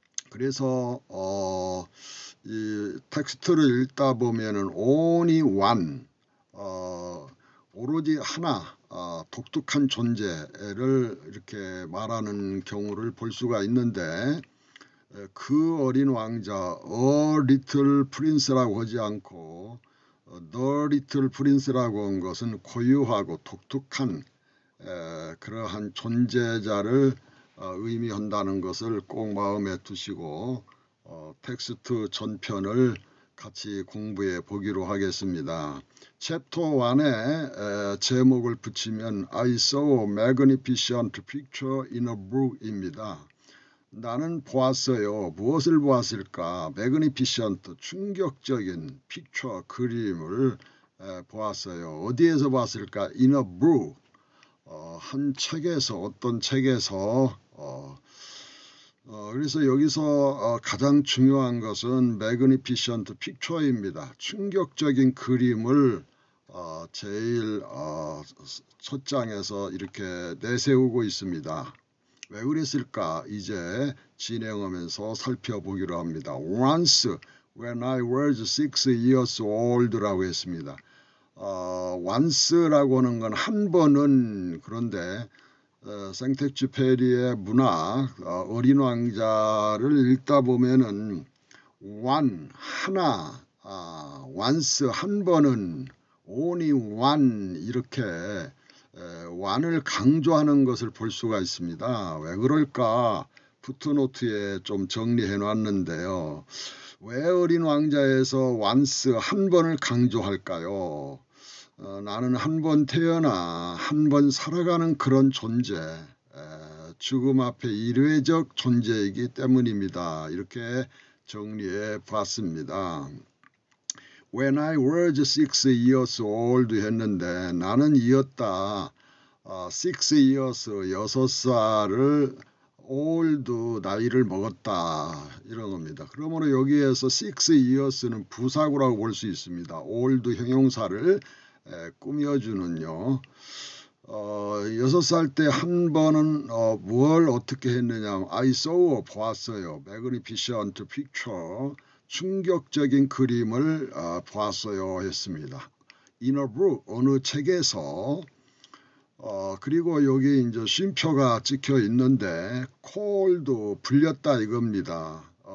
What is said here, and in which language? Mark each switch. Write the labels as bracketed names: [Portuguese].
[Korean] 그래서 이 텍스트를 읽다 보면은 [English] only one, [Korean] 오로지 하나, 독특한 존재를 이렇게 말하는 경우를 볼 수가 있는데, 그 어린 왕자 A Little Prince라고 하지 않고 The Little Prince라고 한 것은 고유하고 독특한 그러한 존재자를 의미한다는 것을 꼭 마음에 두시고 텍스트 전편을 같이 공부해 보기로 하겠습니다. 챕터 1에 제목을 붙이면 [English] I saw a magnificent picture in a book입니다. [Korean] 나는 보았어요. 무엇을 보았을까? magnificent, 충격적인 picture, 그림을 보았어요. 어디에서 봤을까? [English] in a book, [Korean] 한 책에서, 어떤 책에서. 그래서 여기서 가장 중요한 것은 [English] magnificent picture [Korean] 입니다. 충격적인 그림을 제일 첫 장에서 이렇게 내세우고 있습니다. 왜 그랬을까? 이제 진행하면서 살펴보기로 합니다. [English] Once when I was 6 years old [Korean] 라고 했습니다. once라고 하는 건 한 번은, 그런데 생텍쥐페리의 문학 어린 왕자를 읽다 보면은 one, 하나, once, 한 번은, [English] only one, [Korean] 이렇게 one을 강조하는 것을 볼 수가 있습니다. 왜 그럴까? 푸트노트에 좀 정리해 놨는데요. 왜 어린 왕자에서 once, 한 번을 강조할까요? 나는 한 번 태어나 한 번 살아가는 그런 존재, 죽음 앞에 일회적 존재이기 때문입니다. 이렇게 정리해 봤습니다. [English] When I was 6 years old [Korean] 했는데 나는 이었다. [English] 6 years, [Korean] 6살을 old, 나이를 먹었다, 이런 겁니다. 그러므로 여기에서 6 years는 부사구라고 볼 수 있습니다. old 형용사를 꾸며주는요. 6살 때 한 번은 뭘 어떻게 했느냐? [English] I saw, [Korean] 보았어요. [English] magnificent picture, [Korean] 충격적인 그림을 보았어요 했습니다. [English] In a book, [Korean] 어느 책에서. 그리고 여기 이제 쉼표가 찍혀 있는데 called, 불렸다 이겁니다.